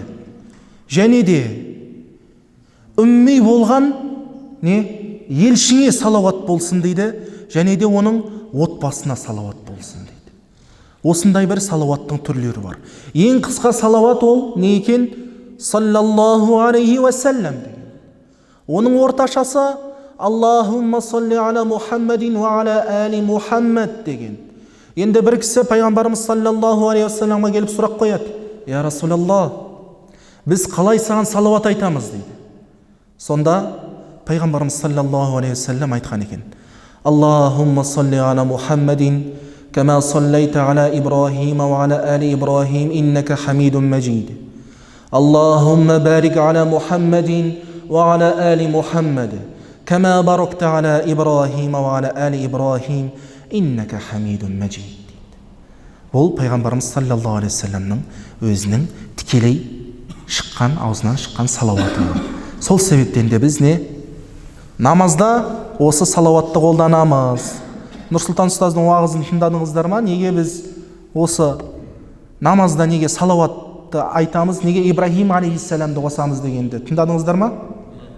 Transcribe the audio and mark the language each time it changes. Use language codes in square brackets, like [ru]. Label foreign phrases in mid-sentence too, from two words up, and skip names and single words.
[kk] Және де үмми болған елшіңе салауат болсын дейді. Және де оның отбасына салауат болсын дейді. Осындай бір салауаттың түрлері бар. Ең қысқа салауат ол не екен? [ar] صلى الله عليه وسلم деген. [kk] Оның орташасы [ar] اللهم صل على محمد وعلى آل محمد деген. [kk] Енді бір кісі пайғамбарымыз [ar] صلى الله عليه وسلم [kk] келіп сұрақ қояды: [ar] يا رسول الله, [kk] біз қалай саған салауат айтамыз дейді. Сонда пайғамбарымыз [ar] صلى الله عليه وسلم [kk] айтқан екен: [ar] اللهم صل على محمد كما صليت على إبراهيم وعلى آل إبراهيم إنك حميد مجيد. اللهم بارك على محمد وعلى آل محمد كما باركت على إبراهيم وعلى آل إبراهيم إنك حميد مجيد. [kk] Бұл пайғамбарымыз [ar] صلى الله عليه وسلم [kk] өзінің тікелей шыққан, аузынан шыққан салауаты. Сол себептен де біз намазда осы салауатты қолданамыз. Нұрсұлтан ұстаздың уағызын тыңдадыңыздар ма? Неге біз осы намазда неге салауатты айтамыз, неге Ибрахим алейхиссаламды қосамыз дегенді тыңдадыңыздар ма?